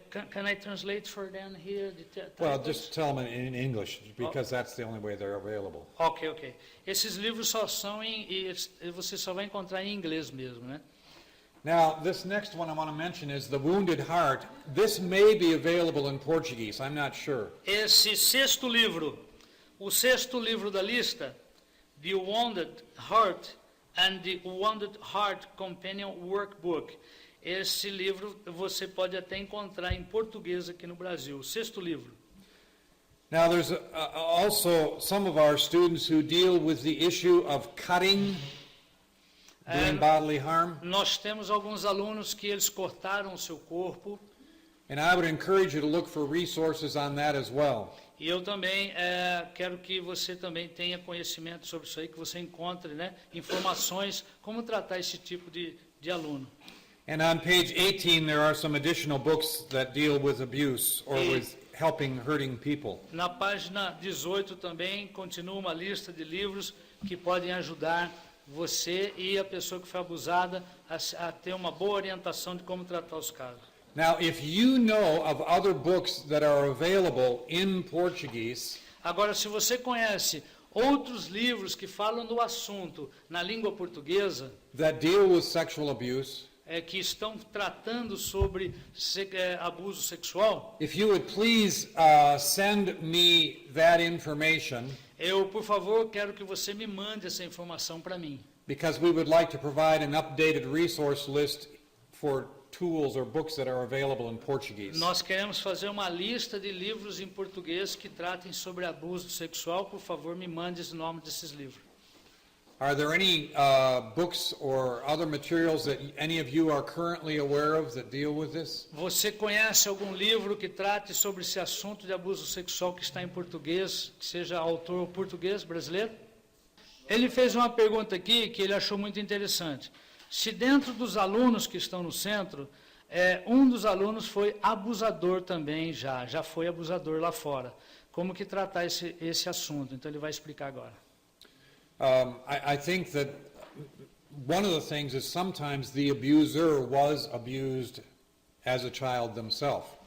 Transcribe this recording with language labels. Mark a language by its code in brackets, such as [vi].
[en] Can I translate for them here? Well, just tell them in English, because that's the only way they're available. Ok. [pt] Esses livros só são você só vai encontrar em inglês mesmo, né? [en] Now, this next one I want to mention is The Wounded Heart. This may be available in Portuguese, I'm not sure. [pt] Esse sexto livro, o sexto livro da lista, The Wounded Heart and the Wounded Heart Companion Workbook. Esse livro você pode até encontrar em português aqui no Brasil, o sexto livro. [en] Now, there's also some of our students who deal with the issue of cutting, doing bodily harm. [pt] Nós temos alguns alunos que eles cortaram o seu corpo, [en] And I would encourage you to look for resources on that as well. [pt] e eu também quero que você também tenha conhecimento sobre isso aí, que você encontre, né, informações como tratar esse tipo de aluno. [en] And on page 18, there are some additional books that deal with abuse or with helping hurting people. [pt] Na página 18 também continua uma lista de livros que podem ajudar você e a pessoa que foi abusada a ter uma boa orientação de como tratar os casos. [en] Now, if you know of other books that are available in Portuguese, [pt] Agora, se você conhece outros livros que falam do assunto na língua portuguesa, [en] that deal with sexual abuse, [pt] que estão tratando sobre abuso sexual, [en] if you would please send me that information, [pt] eu, por favor, quero que você me mande essa informação para mim. [en] because we would like to provide an updated resource list for tools or books that are available in Portuguese. [pt] Nós queremos fazer uma lista de livros em português que tratem sobre abuso sexual. Por favor, me mande o nome desses livros. [en] Are there any books or other materials that any of you are currently aware of that deal with this? [pt] Você conhece algum livro que trate sobre esse assunto de abuso sexual que está em português, que seja autor português, brasileiro? Ele fez uma pergunta aqui que ele achou muito interessante. Se dentro dos alunos que estão no centro, um dos alunos foi abusador também já foi abusador lá fora. Como que tratar esse assunto? Então ele vai explicar agora. [en] I think that one of the things is sometimes the abuser was abused as a child themselves.